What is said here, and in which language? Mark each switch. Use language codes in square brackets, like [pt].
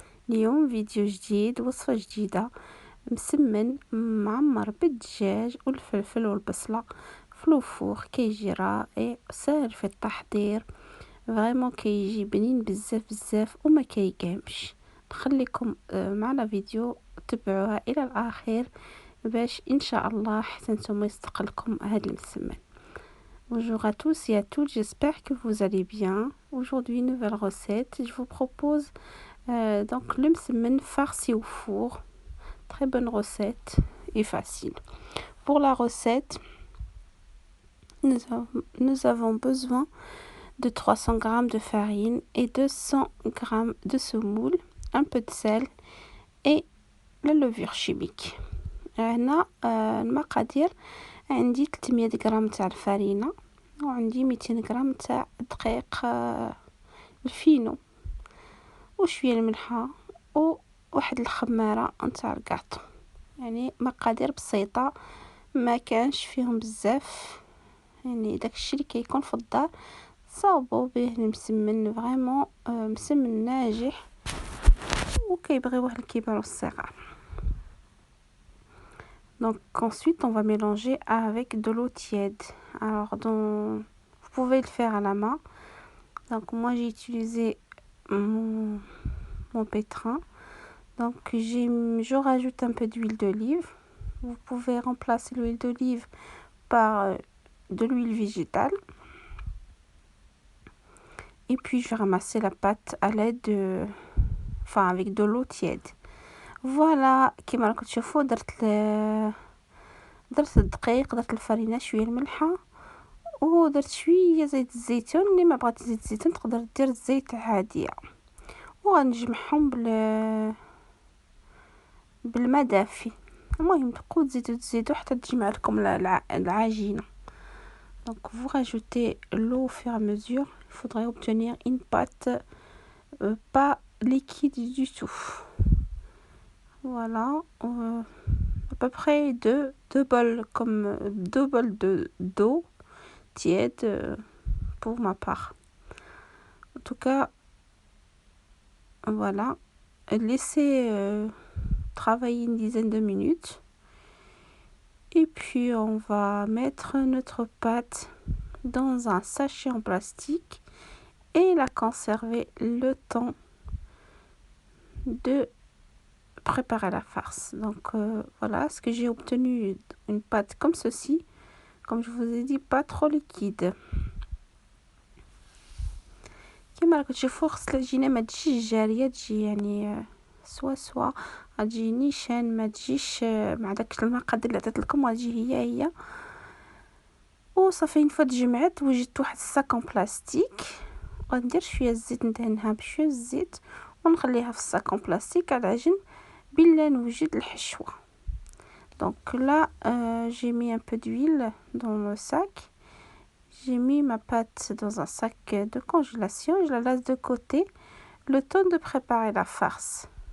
[ar] اليوم فيديو جديد، وصفة جديدة، مسمن معمر بالدجاج والفلفل والبصلة في الفور. كيجي رائع، سهل في التحضير، فريمون كيجي بنين بزاف بزاف وما كيقامش. نخليكم معنا فيديو تبعوها الى الاخير باش ان شاء الله حتى نتوما يستقلكم هاد المسمن. [fr] Bonjour à tous et à toutes, j'espère que vous allez bien. Aujourd'hui, nouvelle recette. Je vous propose donc le msemen farci au four. Très bonne recette et facile. Pour la recette, nous avons besoin de 300 g de farine et 200 g de semoule, un peu de sel et la levure chimique. هنا المقادير: عندي 300 غرام تاع الفرينة، وعندي 200 غرام تاع الدقيق الفينو، وشويه الملحه، وواحد الخماره نتاع الكاطو. يعني مقادير بسيطه، ما كانش فيهم بزاف، يعني داكشي اللي كيكون في الدار صاوبوا به المسمن. فريمون مسمن ناجح وكيبغيوه الكبار والصغار. Donc ensuite on va mélanger avec de l'eau tiède. Alors vous pouvez le faire à la main. Donc moi j'ai utilisé mon pétrin. Donc je rajoute un peu d'huile d'olive. Vous pouvez remplacer l'huile d'olive par de l'huile végétale. Et puis je vais ramasser la pâte à l'aide avec de l'eau tiède. [ar] فوالا كيما راكم تشوفوا درت الدقيق، درت الفرينه، شويه الملحه، ودرت شويه زيت الزيتون. اللي ما بغات زيت الزيتون تقدر دير الزيت عاديه، وغنجمعهم بالماء دافي. المهم تبقوا تزيدوا حتى تجمع لكم العجينه. [fr] Donc vous rajoutez l'eau au fur et à mesure. Il faudrait obtenir une pâte pas liquide du tout. Voilà, à peu près deux bols, comme 2 bols d'eau tiède pour ma part. En tout cas, voilà, laissez travailler une dizaine de minutes. Et puis on va mettre notre pâte dans un sachet en plastique et la conserver le temps de préparer la farce. Donc voilà ce que j'ai obtenu: une pâte comme ceci, comme je vous ai dit, pas trop liquide. [ar] كما راكم تشوفوا خص العجينه ما تجيش جاريه، تجي يعني سوا غتجي نيشان، ما تجيش مع داك المقادير اللي عطيت لكم، غتجي هي. وصافي نفوت جمعت، وجدت واحد الصاك ان بلاستيك، وغندير شويه الزيت، ندهنها بشويه الزيت ونخليها في الصاك ان بلاستيك على العجن بلا نوجد الحشوه. [fr] Donc là j'ai mis un peu d'huile dans le sac. J'ai mis ma pâte dans un sac de congélation. Je la laisse de côté le temps de préparer la farce.